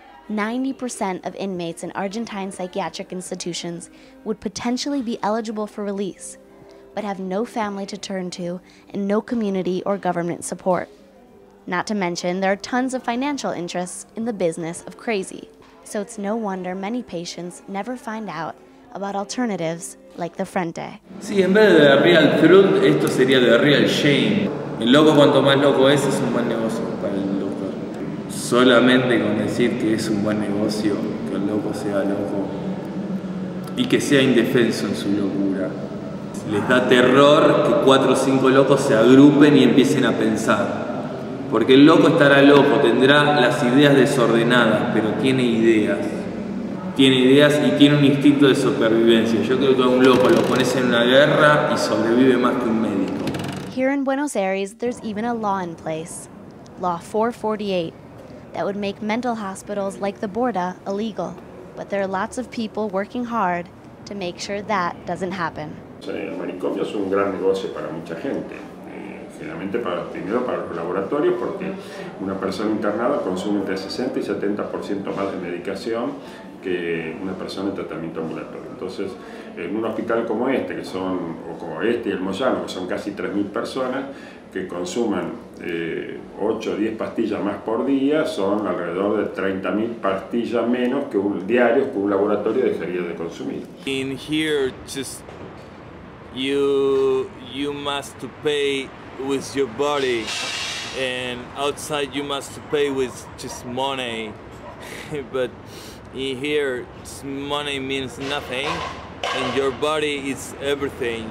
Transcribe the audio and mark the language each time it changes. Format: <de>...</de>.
<en>90% of inmates in Argentine psychiatric institutions would potentially be eligible for release, but have no family to turn to and no community or government support. Not to mention, there are tons of financial interests in the business of crazy. So it's no wonder many patients never find out about alternatives like the Frente.</en> <es>Sí, en vez de</es> <en>real truth,</en> <es>esto sería de</es> <en>real shame.</en> <es>El loco cuanto más loco es un buen negocio para el doctor. Solamente con decir que es un buen negocio, que el loco sea loco y que sea indefenso en su locura. Les da terror que 4 o 5 locos se agrupen y empiecen a pensar. Porque el loco estará loco, tendrá las ideas desordenadas, pero tiene ideas. Tiene ideas y tiene un instinto de supervivencia. Yo creo que a un loco lo pones en una guerra y sobrevive más que un médico.</es> <en>Here in Buenos Aires, there's even a law in place, Law 448, that would make mental hospitals like the Borda illegal. But there are lots of people working hard to make sure that doesn't happen.</en> <es>El manicomio es un gran negocio para mucha gente. Generalmente primero para los laboratorios, porque una persona internada consume entre 60 y 70% más de medicación que una persona en tratamiento ambulatorio. Entonces, en un hospital como este, o como este y el Moyano, que son casi 3.000 personas, que consuman 8 o 10 pastillas más por día, son alrededor de 30.000 pastillas menos diarios que un laboratorio dejaría de consumir.</es> <en>In here, just you must pay with your body, and outside you must pay with just money. But in here, money means nothing, and your body is everything.</en>